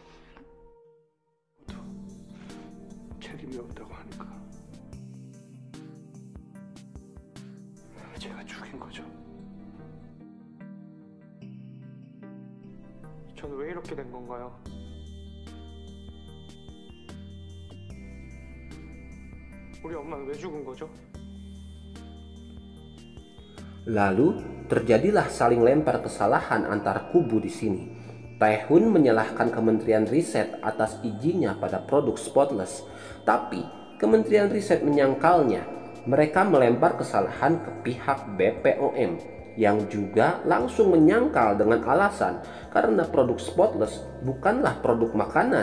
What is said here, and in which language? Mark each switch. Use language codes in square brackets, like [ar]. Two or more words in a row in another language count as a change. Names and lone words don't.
[ko] 책임이 없다고 하니까 제가 죽인 거죠. 저는 왜 이렇게 된 건가요? 우리 엄마는 왜 죽은 거죠? [id] Lalu terjadilah saling lempar kesalahan antar kubu di sini. Taehun menyalahkan Kementerian Riset atas izinnya pada produk Spotless, tapi Kementerian Riset menyangkalnya. Mereka melempar kesalahan ke pihak BPOM yang juga langsung menyangkal dengan alasan karena produk Spotless bukanlah produk makanan.